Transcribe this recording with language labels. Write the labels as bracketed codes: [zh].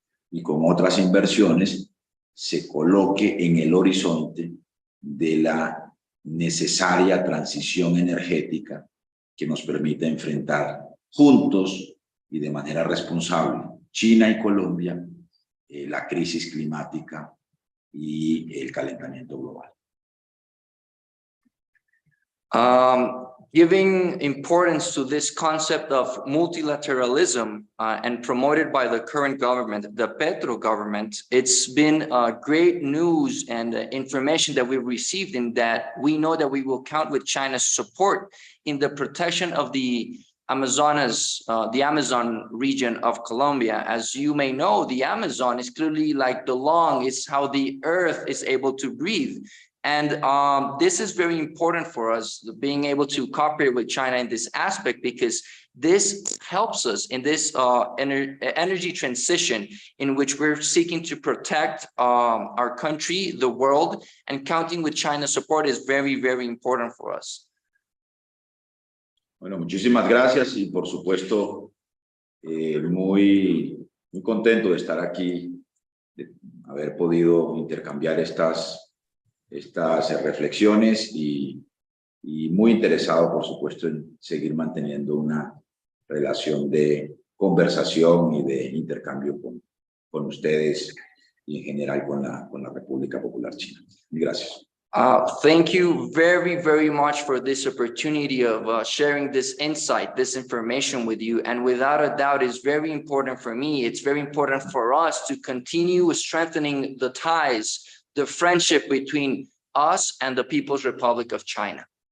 [es] y con otras inversiones, se coloque en el horizonte de la necesaria transición energética que nos permite enfrentar juntos y de manera responsable, China y Colombia, la crisis climática y el calentamiento global. [en] Giving importance to this concept of multilateralism and promoted by the current government, the Petro government, it's been great news and information that we've received, in that we know that we will count with China's support in the protection of the Amazonas, the Amazon region of Colombia. As you may know, the Amazon is clearly like the lung, it's how the earth is able to breathe. And this is very important for us, being able to cooperate with China in this aspect, because this helps us in this energy transition in which we're seeking to protect our country, the world, and counting with China's support is very, very important for us. [es] Bueno, muchísimas gracias y por supuesto muy contento de estar aquí, de haber podido intercambiar estas reflexiones y muy interesado, por supuesto, en seguir manteniendo una relación de conversación y de intercambio con ustedes y en general con la República Popular China. Gracias. [en] Thank you very, very much for this opportunity of sharing this insight, this information with you. And without a doubt, it's very important for me. It's very important for us to continue strengthening the ties, the friendship between us and the People's Republic of China.